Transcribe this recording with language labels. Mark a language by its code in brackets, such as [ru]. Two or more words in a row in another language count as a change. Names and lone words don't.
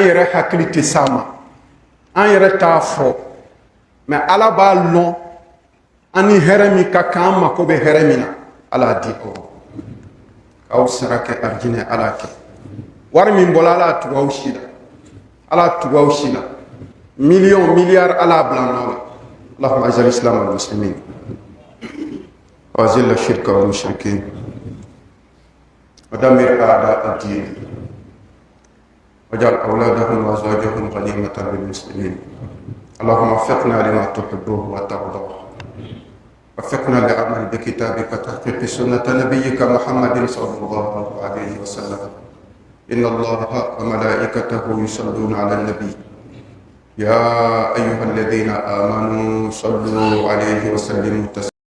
[bm] yɛrɛ hakili tɛ s'a ma an yɛrɛ t'a fɔ mɛ ala b'a lɔn an ni hɛrɛ min ka kan an mako bɛ hɛrɛ min na ala y'a di aw ma k'aw sara kɛ arijinɛ ala y'a kɛ wari min bɔra ala y'a tugu aw si la ala y'a tugu aw si la miliyɔn miliyari ala y'a bila nɔ la [ar] اللهم اعز الاسلام والمسلمين واذل الشرك والمشركين ودمر اعداء الدين واجعل اولادهم وازواجهم غنيمه للمسلمين اللهم وفقنا لما تحبه وترضاه وفقنا لعمل بكتابك تحقيق سنه نبيك محمد صلى الله عليه وسلم ان الله وملائكته يصلون على النبي يا أيها الذين آمنوا صلوا عليه وسلموا تسليما